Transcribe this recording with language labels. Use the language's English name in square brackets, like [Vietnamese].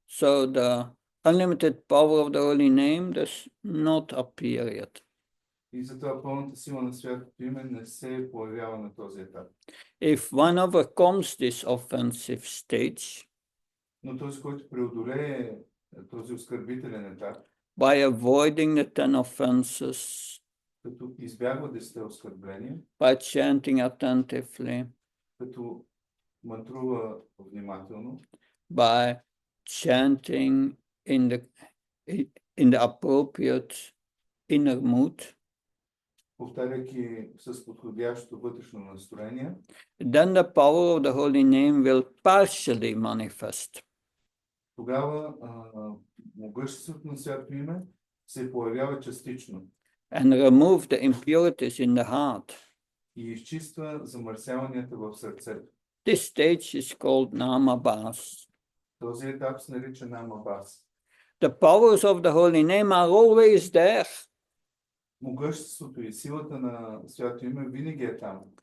[English] So the unlimited power of the holy name does not appear yet. [Bulgarian] И затова пълната сила на святото име не се появява на този етап. [English] If one overcomes this offensive stage, [Bulgarian] но този, който преодолее този оскърбителен етап, [English] by avoiding the 10 offenses, [Bulgarian] като избягва 10 оскърбления, [English] by chanting attentively, [Bulgarian] като мантрува внимателно, [English] by chanting in the appropriate inner mood, [Bulgarian] повтаряйки с подходящото вътрешно настроение, [English] then the power of the holy name will partially manifest. [Bulgarian] Тогава могъществото на святото име се появява частично. [English] And remove the impurities in the heart. [Bulgarian] И изчиства замърсяванията в сърцето. [English] This stage is called Namabhas. [Bulgarian] Този етап се нарича Намабас. [English] The powers of the holy name are always there. [Bulgarian] Могъществото и силата на святото име винаги е там.